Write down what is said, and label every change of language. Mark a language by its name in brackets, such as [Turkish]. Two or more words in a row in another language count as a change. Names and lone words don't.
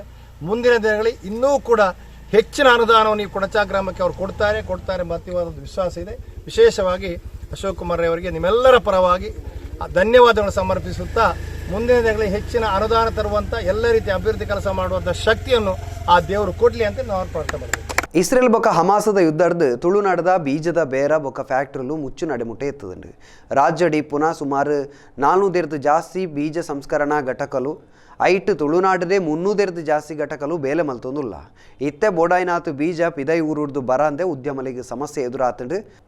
[Kannada] ಮುಂದಿನ ದಿನಗಳಲ್ಲಿ ಇನ್ನೂ ಕೂಡ ಹೆಚ್ಚಿನ ಅನುದಾನವನ್ನು ಈ ಪುಣಚ ಗ್ರಾಮಕ್ಕೆ ಅವರು ಕೊಡ್ತಾರೆ ಮತ್ತಿವಾದ ವಿಶ್ವಾಸ ಇದೆ. ವಿಶೇಷವಾಗಿ ಅಶೋಕ್ ಕುಮಾರ್ ಅವರಿಗೆ ನಿಮ್ಮೆಲ್ಲರ ಪರವಾಗಿ ಧನ್ಯವಾದಗಳನ್ನು ಸಮರ್ಪಿಸುತ್ತಾ ಮುಂದಿನ ದಿನಗಳಲ್ಲಿ ಹೆಚ್ಚಿನ ಅನುದಾನ ತರುವಂತ ಎಲ್ಲ ರೀತಿಯ ಅಭಿವೃದ್ಧಿ ಕೆಲಸ ಮಾಡುವಂತ ಶಕ್ತಿಯನ್ನು ಆ ದೇವರು ಕೊಡ್ಲಿ ಅಂತ ನಾವು ಪ್ರಾರ್ಥನೆ ಮಾಡ್ತೀವಿ. [Tulu] ಇಸ್ರೇಲ್ ಬೊಕ್ಕ ಹಮಾಸದ ಯುದ್ಧದ ತುಳುನಾಡದ ಬೀಜದ ಬೇರ ಬೊಕ್ಕ ಫ್ಯಾಕ್ಟ್ರಿಲು ಮುಚ್ಚು ನಡೆಮುಟ್ಟೆ ಎತ್ತದಂಡು ರಾಜ್ಯಡಿ ಪುನಃ ಸುಮಾರು 400 ಜಾಸ್ತಿ ಬೀಜ ಸಂಸ್ಕರಣಾ ಘಟಕಲು ಐಟ್ ತುಳುನಾಡದೇ 300 ಜಾಸ್ತಿ ಘಟಕಲು ಬೇಲೆ ಮಲ್ತೊಂದುಲ್ಲ ಇತ್ತೆ ಬೋಡಾಯ್ನಾತು ಬೀಜ ಪಿದೈ ಊರುರ್ದು ಬರಂದೆ ಉದ್ಯಮಲಿಗೆ ಸಮಸ್ಯೆ ಎದುರಾತಂಡು